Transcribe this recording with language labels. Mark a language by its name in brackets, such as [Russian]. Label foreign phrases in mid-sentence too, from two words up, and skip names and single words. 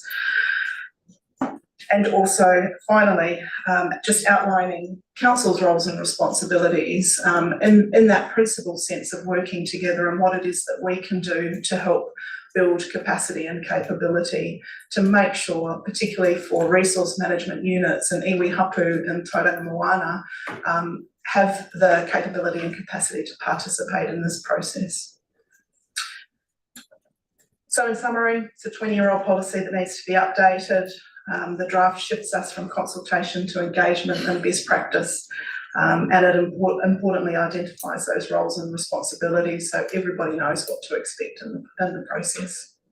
[English] And also, finally, just outlining council's roles and responsibilities in that principled sense of working together and what it is that we can do to help build capacity and capability to make sure, particularly for resource management units and [Māori] iwi hapu [English] and Tauranga Moana, have the capability and capacity to participate in this process. So in summary, it's a 20-year-old policy that needs to be updated. The draft shifts us from consultation to engagement and best practice, and it importantly identifies those roles and responsibilities so everybody knows what to expect in the process.